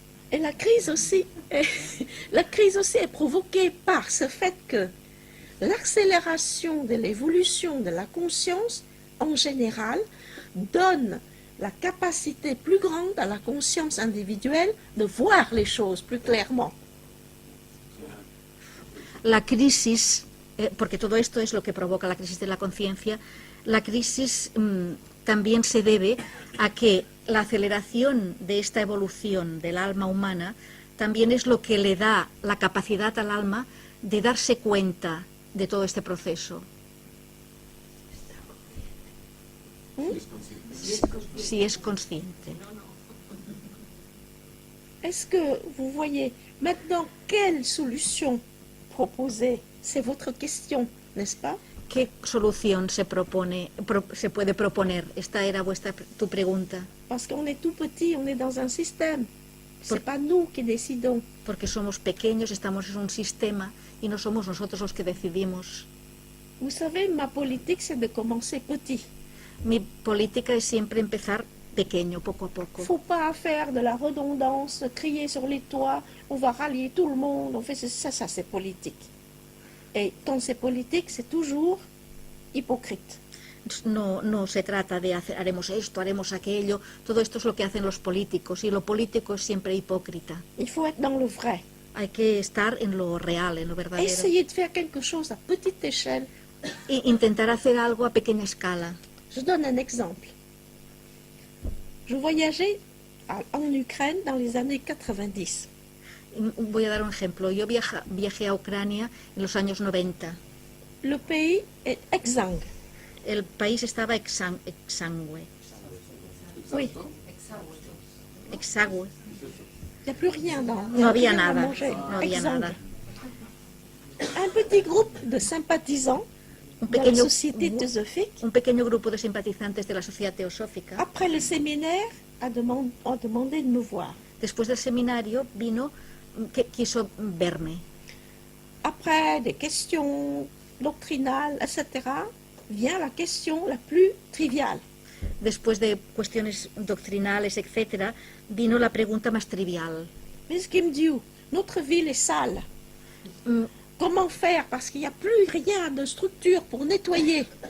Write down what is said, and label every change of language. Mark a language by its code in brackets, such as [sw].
[fr] Et la crise aussi est provoquée par ce fait que l'accélération de l'évolution de la conscience, en général, donne la capacité plus grande à la conscience individuelle de voir les choses plus clairement. [es] La crisis, porque todo esto es lo que provoca la crisis de la conciencia, la crisis también se debe a que la aceleración de esta evolución del alma humana también es lo que le da la capacidad al alma de darse cuenta de todo este proceso. Si es consciente. [fr] Est-ce que vous voyez maintenant quelle solution proposer? C'est votre question, n'est-ce pas? [es] ¿Qué solución se puede proponer? Esta era tu pregunta. [fr] Parce qu'on est tout petit, on est dans un système. C'est pas nous qui décidons. [es] Porque somos pequeños, estamos en un sistema y no somos nosotros los que decidimos. [fr] Vous savez, ma politique, c'est de commencer petit. [es] Mi política es siempre empezar pequeño, poco a poco. [fr] Faut pas faire de la redondance, crier sur les toits, on va rallier tout le monde, on fait ça, c'est politique. Et quand c'est politique, c'est toujours hypocrite. [es] No se trata de haremos esto, haremos aquello, todo esto es lo que hacen los políticos y lo político es siempre hipócrita. [fr] Il faut être dans le vrai. [es] Hay que estar en lo real, en lo verdadero. [fr] Essayer de faire quelque chose à petite échelle. [es] E intentar hacer algo a pequeña escala. [fr] Je donne un exemple. Je voyageais en Ukraine dans les années 90. [es] Voy a dar un ejemplo. Yo viajé a Ucrania en los años 90. [fr] Le pays est exsangue. [es] El país estaba exsangue. [fr] Oui. Exsangue. Il n'y a plus rien dans. [es] No había [fr] rien à [es] nada. [fr] manger. [es] No había [fr] Exsangue. [es] nada. [fr] Un petit groupe de sympathisants de la société théosophique, [es] Un pequeño grupo de simpatizantes de la sociedad teosófica, [fr] après le séminaire, a demandé de me voir. [es] Después del seminario vino, que quiso verme. [fr] Après des questions doctrinales, etc., vient la question la plus triviale. [es] Después de cuestiones doctrinales, etcétera, vino la pregunta más trivial. [fr] Miss Kim Diu, notre ville est sale. Comment faire? Parce qu'il n'y a plus rien de structure pour nettoyer.